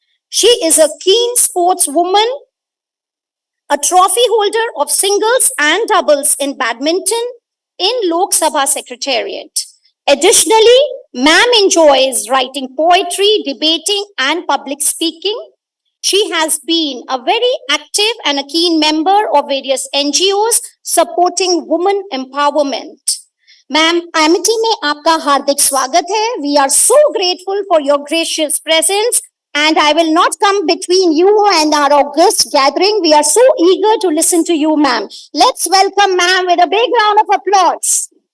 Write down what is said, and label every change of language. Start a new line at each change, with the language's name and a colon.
English: She is a keen sportswoman, a trophy holder of singles and doubles in badminton in Lok Sabha Secretariat. Additionally, ma'am enjoys writing poetry, debating, and public speaking. She has been a very active and a keen member of various NGOs supporting women empowerment.
Hindi: Ma'am, Amity में आपका हार्दिक स्वागत है.
English: We are so grateful for your gracious presence, and I will not come between you and our august gathering. We are so eager to listen to you, ma'am. Let's welcome ma'am with a big round of applause.